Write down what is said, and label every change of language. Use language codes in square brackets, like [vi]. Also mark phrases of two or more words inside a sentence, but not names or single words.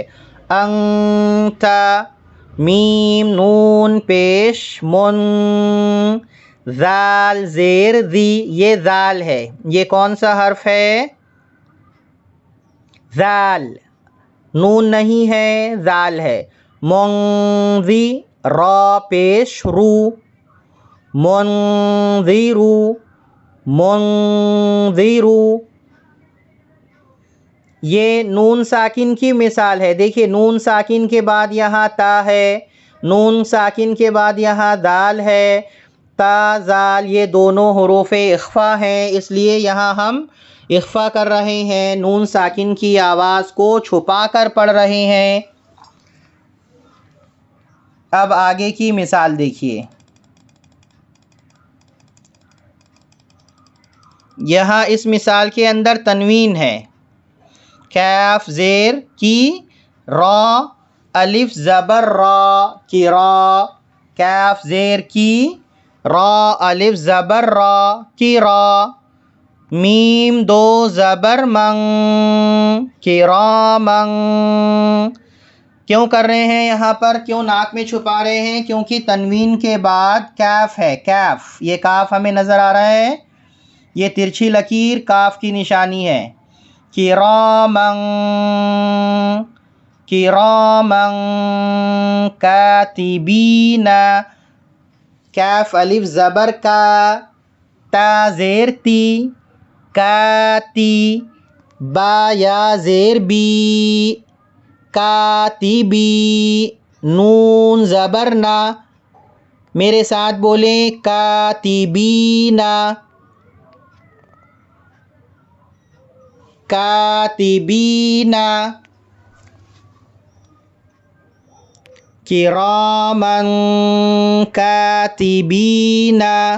[ar] انت. [ur] میم نون پیش من، ذال زیر ذی، یہ ذال ہے. یہ کون سا حرف ہے؟ ذال. نون نہیں ہے، ذال ہے. منذی، را پیش رو، منذرو منذرو. یہ نون ساکن کی مثال ہے. دیکھیے نون ساکن کے بعد یہاں تا ہے، نون ساکن کے بعد یہاں دال ہے. تا زال یہ دونوں حروف اخفا ہیں، اس لیے یہاں ہم اخفا کر رہے ہیں، نون ساکن کی آواز کو چھپا کر پڑھ رہے ہیں. اب آگے کی مثال دیکھیے. یہاں اس مثال کے اندر تنوین ہے. کاف زیر کی، را الف زبر را کی را. کاف زیر کی، را الف زبر را کی را. میم دو زبر من کی را من. کیوں کر رہے ہیں یہاں پر؟ کیوں ناک میں چھپا رہے ہیں؟ کیونکہ تنوین کے بعد کاف ہے. کاف، یہ کاف ہمیں نظر آ رہا ہے، یہ ترچھی لکیر کاف کی نشانی ہے. [ar] کرامن کرامن کاتبین. [ur] کاف الف زبر کا، تا زیر تی، کاتی. با یا زیر بی، کاتبی. نون زبر نا، میرے ساتھ بولیں [ar] کاتبینا کاتبینا. کرامن کاتبینا.